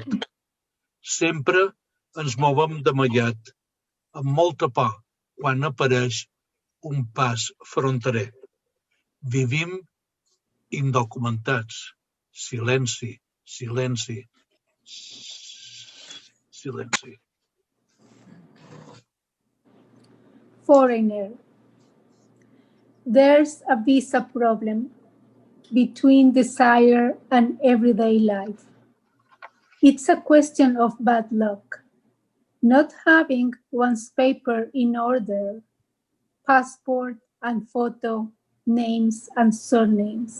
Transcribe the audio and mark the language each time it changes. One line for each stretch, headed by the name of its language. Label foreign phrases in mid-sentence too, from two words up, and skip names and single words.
Catalan: Sempre ens movem d'amaiat, amb molta por, quan apareix un pas fronterer. Vivim indocumentats. Silenci, silenci, silenci.
English: Foreigner. There's a visa problem between desire and everyday life. It's a question of bad luck, not having one's paper in order, passport and photo, names and surnames.